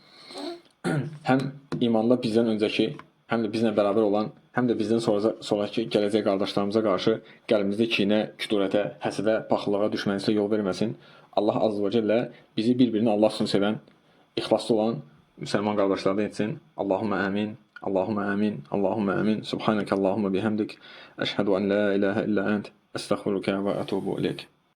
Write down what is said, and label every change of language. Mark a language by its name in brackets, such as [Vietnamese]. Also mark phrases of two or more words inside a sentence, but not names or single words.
[Azerbaijani] Həm imanda bizdən öncəki, həm də bizlə bərabər olan, həm də bizdən sonraki gələcək qardaşlarımıza qarşı qəlbimizdə kinə, küdurətə, həsədə, paxıllığa, düşmənçilə yol verməsin. Allah [Arabic] عز وجل [Azerbaijani] bizi bir-birini Allah üçün sevən, ixlaslı olan müsəlman qardaşlardan etsin. [Arabic] اللهم آمين. اللهم آمين. اللهم آمين. سبحانك اللهم وبحمدك. أشهد أن لا إله إلا أنت. أستغفرك وأتوب إليك.